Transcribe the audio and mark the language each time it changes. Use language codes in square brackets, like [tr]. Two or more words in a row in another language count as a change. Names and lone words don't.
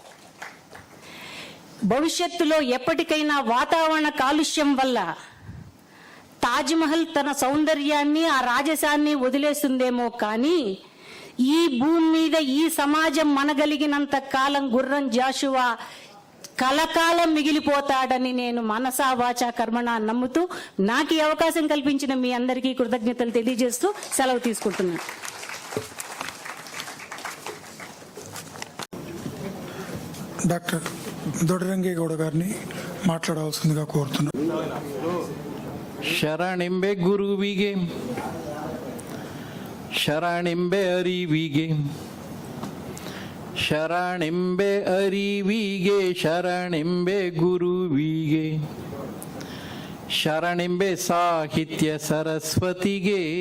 [te] భవిష్యత్తులో ఎప్పటికైనా వాతావరణ కాలుష్యం వల్ల తాజ్మహల్ తన సౌందర్యాన్ని, ఆ రాజసాన్ని వదిలేస్తుందేమో, కానీ ఈ భూమి మీద ఈ సమాజం మనగలిగినంత కాలం గుర్రం జాషువా కలకాలం మిగిలిపోతాడని నేను మనసా వాచా కర్మణ నమ్ముతూ నాకు ఈ అవకాశం కల్పించిన మీ అందరికీ కృతజ్ఞతలు తెలియజేస్తూ సెలవు తీసుకుంటున్నాను. డాక్టర్ దొడరంగేగౌడ గారిని మాట్లాడవలసిందిగా కోరుతున్నాను. [kn] ಶರಣಿಂಬೆ ಗುರುವಿಗೆ, ಶರಣಿಂಬೆ ಅರಿವಿಗೆ, ಶರಣಿಂಬೆ ಅರಿವಿಗೆ, ಶರಣಿಂಬೆ ಗುರುವಿಗೆ, ಶರಣಿಂಬೆ ಸಾಹಿತ್ಯ ಸರಸ್ವತಿಗೆ,